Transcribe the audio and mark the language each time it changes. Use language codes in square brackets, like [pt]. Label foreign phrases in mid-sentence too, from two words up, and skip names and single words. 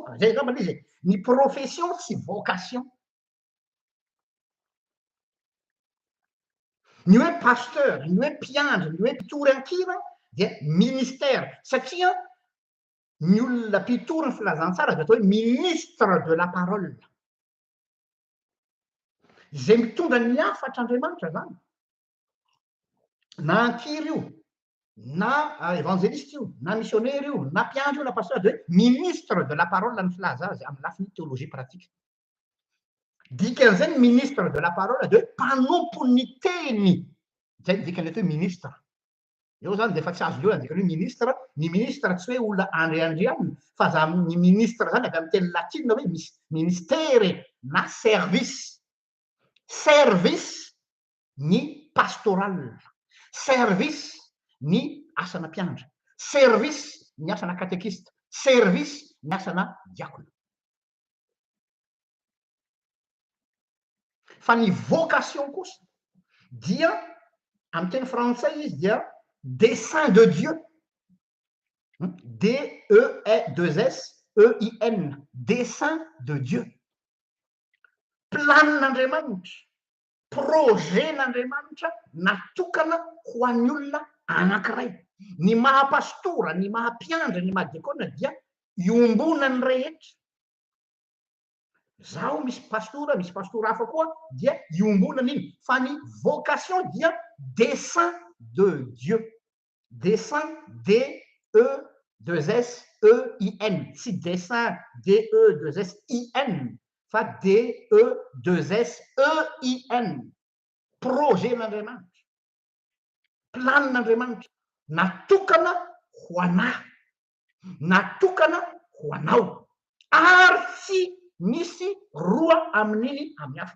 [mg] Zay angambany izy, ny profession tsy vocation. Ny hoe pasteur, ny hoe mpiandry, ny hoe mpitory ankira dia ministère. Satria ny olona mpitory ny filazantsara dia atao hoe [fr] ministre de la parole. [mg] Izay mitondra ny hafatra Andriamanitra zany. Na ankiry io, na évangéliste io, na missionnaire io, na mpiandry io, na pasteur de [fr] ministre de la parole [mg] ny filaza azy amin'ny lafiny [fr] théologie pratique. [mg] Dikan'izay ny [fr] ministre de la parole [mg] de mpanompo ny teny. Zay dikany hoe ministre. Eo zany dia efa tsy azo leo dikany hoe ministre. Ny ministre tsy hoe olona andriandrianina fa za ny ministre zany avy amin'ny teny latina hoe ministère na service. Service ny pastoral, service ny asana mpiandry, service ny asana katekista, service ny asana diakona. Fa ny vocation kosa dia amin'ny teny frantsay izy dia [fr] dessein de Dieu. D-E-2-S-E-I-N, dessein de Dieu. [mg] Planin'Andriamanitra, projetn'Andriamanitra natokana ho an'ny olona anankiray. Ny mahapastora, ny mahampiandry, ny mahadiakona dia iombonany rehetra. Zaho misy pastora hafa koa dia iombonany iny. Fa ny vocation dia [fr] dessein de Dieu. Dessein D-E-2-S-E-I-N. Tsy dessein D-E-2-S-I-N. Fa D-E-2-S-E-I-N. [mg] Projetn'Andriamanitra, planin'Andriamanitra natokana ho anahy, natokana ho anao, ary tsy misy roa amin'iny amin'ny hafa.